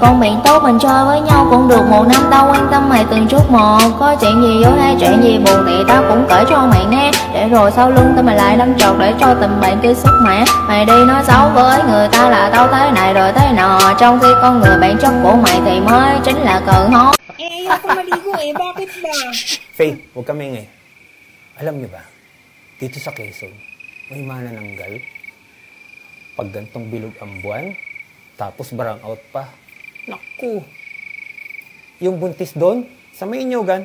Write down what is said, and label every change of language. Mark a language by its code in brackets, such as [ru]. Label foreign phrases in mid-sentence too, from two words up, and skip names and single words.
[vi] Con miệng tốt mình chơi với nhau cũng được một năm. Tao quan tâm mày từng chút một. Có chuyện gì vui hay chuyện gì buồn thì tao cũng kể cho mày nghe. Để rồi sau lưng tao mày lại đâm chọt để cho tình bạn kia sức mẻ. Mày đi nói xấu với người ta là tao thế này rồi thế nọ, trong khi con người bạn chất của mày thì mới chính là cờ hó. [tl] Ayoko maligo eh. Bakit ba? Faith, huwag kami nga. Alam niyo ba, dito sa Quezon, may manananggal. Pag gantong bilog ang buwan, tapos brown out pa. Naku! Yung buntis doon, sa may Inyogan.